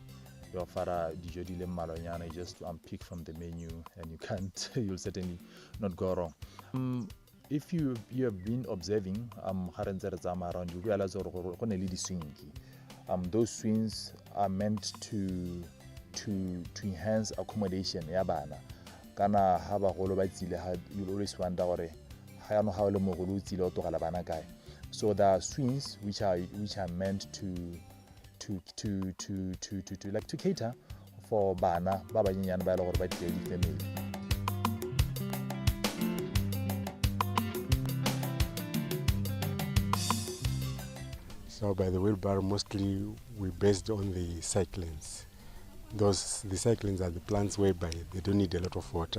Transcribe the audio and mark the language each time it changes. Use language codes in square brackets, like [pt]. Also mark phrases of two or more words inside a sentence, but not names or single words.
[en] You offer [tn] dijo di le mmalonyana, [en] you just pick from the menu and you can't, you'll certainly not go wrong. If you have been observing around, you realize those swings are meant to enhance accommodation [tn] ya bana. Kana ha bagolo ba tsile ha, [en] you'll always wonder [tn] gore ha no ha le mogolo o tsile o togela bana kae. [en] So there are swings which are meant to cater for [tn] bana ba banyenyane ba le gore ba tlile di family. [en] So by the wheelbarrow, mostly we based on the cyclines. The cyclines are the plants whereby they don't need a lot of water.